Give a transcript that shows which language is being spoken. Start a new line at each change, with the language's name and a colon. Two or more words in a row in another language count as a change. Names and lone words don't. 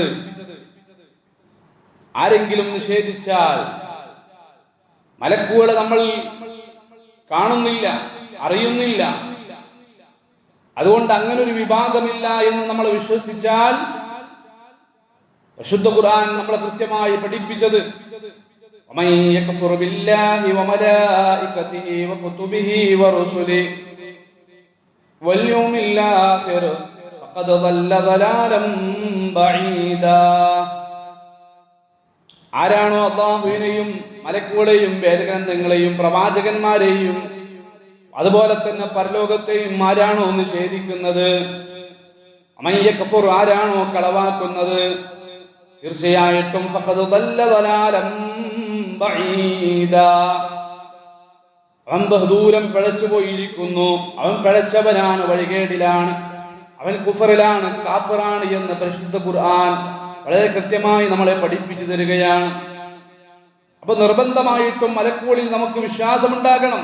Malayalam: ആരെങ്കിലും നിഷേധിച്ചാൽ, മലക്കുകളെ നമ്മൾ കാണുന്നില്ല, അറിയുന്നില്ല, അതുകൊണ്ട് അങ്ങനെ ഒരു വിഭാഗമില്ല എന്ന് നമ്മൾ വിശ്വസിച്ചാൽ, പരിശുദ്ധ ഖുർആൻ നമ്മളെ കൃത്യമായി പഠിപ്പിച്ചത്
Arabic: ومن يكفر بالله وملائكته وكتبه ورسله واليوم الآخر فقد ضل ضلالا بعيدا.
Malayalam: ആരാണോ അല്ലാഹുവിനെയും മലക്കുകളെയും വേദഗ്രന്ഥങ്ങളെയും പ്രവാചകന്മാരെയും അതുപോലെ തന്നെ പരലോകത്തെയും ആരാണോ നിഷേധിക്കുന്നത്,
Arabic: ومن يكفر
Malayalam: ആരാണോ കളവാക്കുന്നത്, തീർച്ചയായിട്ടും
Arabic: فقد ضل ضلالا بعيدا.
Malayalam: അവൻ ബഹുദൂരം പിഴച്ചു പോയിരിക്കുന്നു, അവൻ പിഴച്ചവനാണ്, വഴികേടിലാണ്, അവൻ കുഫറിലാണ്, കാഫിറാണ് എന്ന് പരിശുദ്ധ ഖുർആൻ വളരെ കൃത്യമായി നമ്മളെ പഠിപ്പിച്ചു തരികയാണ്. അപ്പൊ നിർബന്ധമായിട്ടും മലക്കുകളിൽ നമുക്ക് വിശ്വാസമുണ്ടാകണം.